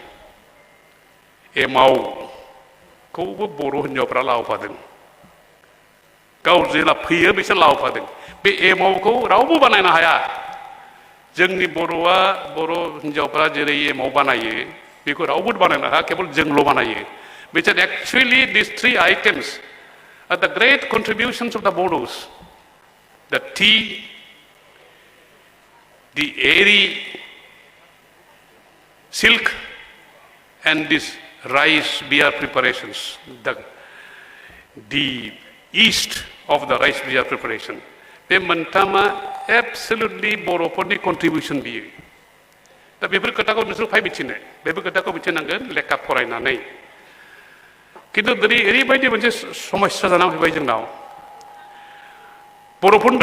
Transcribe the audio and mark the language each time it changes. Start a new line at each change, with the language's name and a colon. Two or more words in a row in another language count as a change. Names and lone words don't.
Bodo: एमावखौबो बर' हिन्जावफ्रा लाबोफादों गाव जेला फैयो बिसोर लाबोफादों बे एमावखौ रावबो बानायनो हाया जोंनि बर'आ बर' हिन्जावफ्रा जेरै एमाव बानायो बेखौ रावबो बानायनो हाया केवल जोंल' बानायो
English: which are actually these three items are the great contributions of the Bodos the tea the airy silk and this rice beer preparations the yeast of the rice beer preparation
Bodo: बे मोनथामा
English: absolutely बर'फोरनि contribution
Bodo: बियो दा बेफोर खोथाखौ नोंसोर फाय मिथिनो बेफोर खोथाखौ मिथिनांगोन लेखा फरायनानै किन्तु ओरैबायदि मोनसे समस्या जानानै फैबाय जोंनाव बर'फोरनिल'